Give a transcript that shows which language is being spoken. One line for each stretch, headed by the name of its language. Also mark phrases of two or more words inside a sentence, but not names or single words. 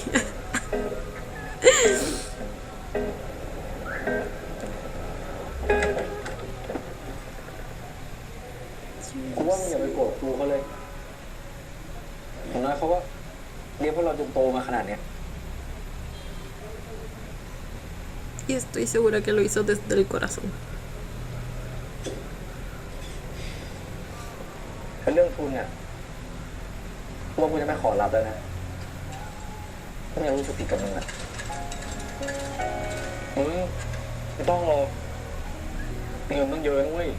Thai: กูว่ามึงอย่าไปโกรธครูเขาเลยอย่างน้อยเขาก็เลี้ยงพวกเราจนโตมาขนาดเนี้ย
Spanish: Y estoy segura que lo hizo desde el corazón.
Thai: เป็นเรื่องทุนเนี่ยกูว่ากูจะไม่ขอรับแล้วนะไม่อยากรู้สึกผิดกับมึงอ่ะมึงไม่ต้องหรอกเงินต้องเยอะนะเว้ย